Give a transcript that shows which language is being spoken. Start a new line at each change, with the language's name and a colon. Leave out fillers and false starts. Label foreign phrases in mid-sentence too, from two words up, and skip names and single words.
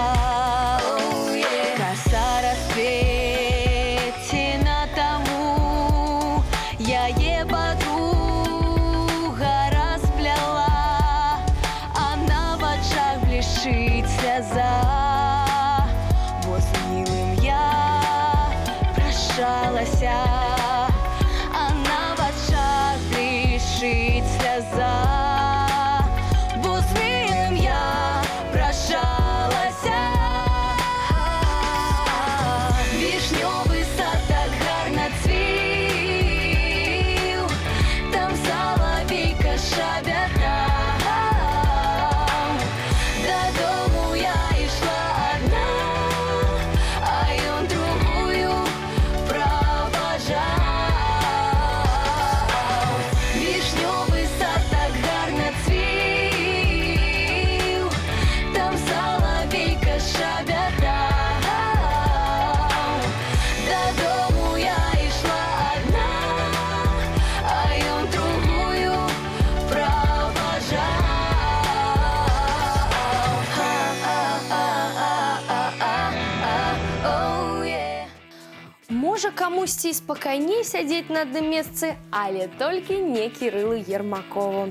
Belarusian: Коса расплецена таму, яе подруга распляла, а на вачах блішчыць сляза.
Russian: Бо з милым я прощалася,
Belarusian: а на вачах блішчыць сляза.
Russian: Бо з милым я прощалася.
Ukrainian: Вишневый сад так гарно цвів, там соловейка щебетав. Додому я ішла одна, а ён другую провожав. Вишневый сад так гарно цвів, там соловейка щебетав. Додому я ішла одна, а ён другую провожав.
English: Oh, yeah.
Belarusian: Можа камусьці і спакайней сядзець на адным месцы, але толькі не Кірылу Ермакову.